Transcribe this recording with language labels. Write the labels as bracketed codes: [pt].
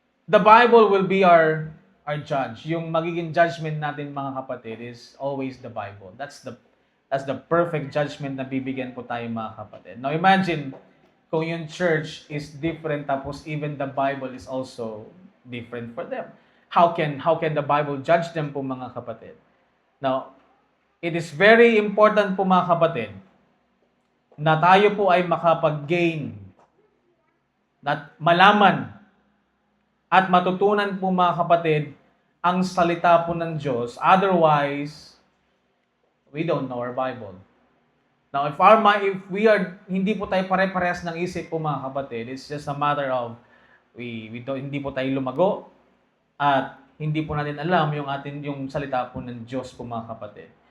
[en] The Bible will be our judge. [tl] Yung magiging judgment natin mga kapatid [en] is always the Bible. That's the perfect judgment [tl] na bibigyan po tayo mga kapatid. [en] Now imagine [tl] kung yung [en] church is different [tl] tapos [en] even the Bible is also different for them. How can the Bible judge them [tl] po mga kapatid? [en] Now, it is very important [tl] po mga kapatid na tayo po ay makapag-gain at malaman at matutunan po mga kapatid ang salita po ng Diyos. [en] Otherwise, we don't know our Bible. [tl] Now, if hindi po tayo pare-parehas ng isip po mga kapatid, [en] it's just a matter of [tl] hindi po tayo lumago at hindi po natin alam yung salita po ng Diyos po mga kapatid.